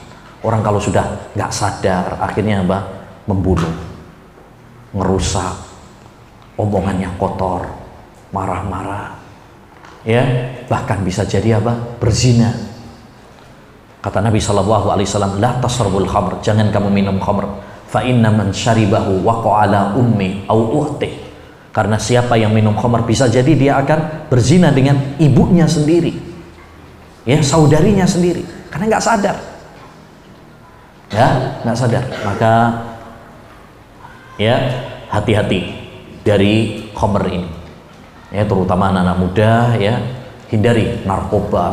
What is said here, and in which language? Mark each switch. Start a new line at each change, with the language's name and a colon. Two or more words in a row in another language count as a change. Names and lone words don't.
Indonesian: Orang kalau sudah nggak sadar, akhirnya apa? Membunuh, ngerusak, omongannya kotor, marah-marah, ya, bahkan bisa jadi apa? Berzina. Kata Nabi SAW,
Arabic: لا تشرب الخمر,
Indonesian: jangan kamu minum khamr,
Arabic: فإن من شربه وقع على أمه أو أخته.
Indonesian: Karena siapa yang minum khamr bisa jadi dia akan berzina dengan ibunya sendiri, ya, saudarinya sendiri, karena nggak sadar, ya, nggak sadar. Maka ya hati-hati dari khamr ini, ya, terutama anak-anak muda, ya, hindari narkoba.